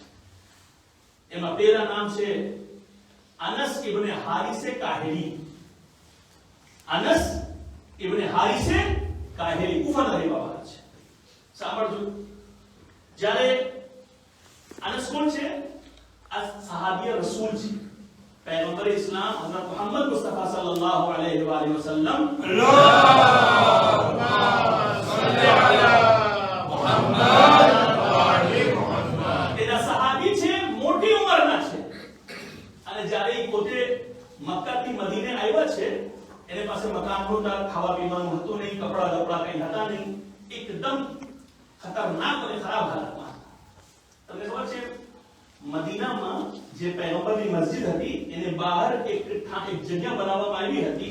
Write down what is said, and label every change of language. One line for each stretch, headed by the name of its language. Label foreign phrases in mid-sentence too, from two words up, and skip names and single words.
Gujarati: એમાં પહેલા નામ છે અનસ ઇબ્ન હારિસે કાહેલી. અનસ ઇબ્ન હારિસે કાહેલી કુફાના રહેવાવાળા છે. સાંભળજો, જ્યારે અનસ કોણ છે? આ સહાબિયા રસૂલ છે.
Arabic: पैगंबर इस्लाम हजरत मोहम्मद मुस्तफा صلى الله عليه وسلم اللهم صل على محمد وآل محمد.
Gujarati: એના સહાબી છે, મોટી ઉંમરના છે. અને જ્યારે એ પોતે મક્કાથી મદીને આવ્યા છે, એને પાસે મકાન નહોતા, ખાવા પીવાનું હતું નહીં, કપડા કપડા કંઈ હતા નહીં. એકદમ ખતરનાક અને ખરાબ હાલતમાં હતા. તમને ખબર છે મદીનામાં જે પૈગંબરની મસ્જિદ હતી એને બહાર એક જગ્યા બનાવવામાં આવી હતી.